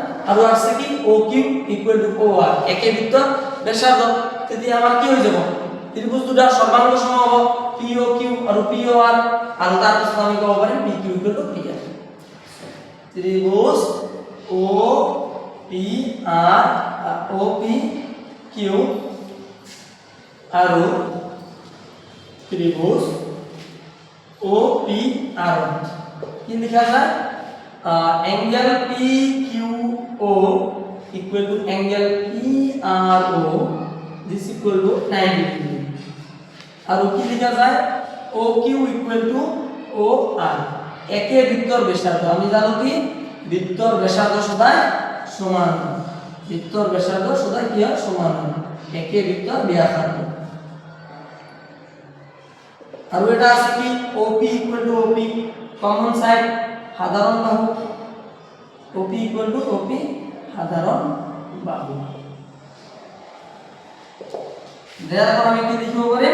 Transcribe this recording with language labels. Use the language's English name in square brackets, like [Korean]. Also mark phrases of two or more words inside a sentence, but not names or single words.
[Assamese] আৰু আছে কি OQ [English] equal to [Assamese] OR, একে বৃত্তৰ ব্যাসার্ধ। তেতিয়া আমাৰ কি হৈ যাব ত্রিভুজ দুটা সর্বাঙ্গ সম হ'ব POQ আৰু POR। আৰু তাৰ পিছত আমি ক'ব পাৰিম PQ [English] equal to [Assamese] PR। ত্রিভুজ OPR OPQ আৰু ত্রিভুজ OPR কি লেখা যায় অ্যাঙ্গেল PQO [English] equal to angle PRO this equal to 90 degree [Assamese] আর কি লেখা যায় OQ [English] equal to [Assamese] OR একে বৃত্তর ব্যাসার্ধ আমি জানো কি বৃত্তর ব্যাসার্ধ সদায় সমান বৃত্তর ব্যাসার্ধ সদায় কি হয় সমান একে বৃত্তর ব্যাসার্ধ আর এটা আছে কি OP [English] equal to [Assamese] OP [English] common side [Assamese] সাধারণ বাহু OP [English] equal to [Assamese] OP সাধারণ বাহু দেখো আমি কি লিখব পারি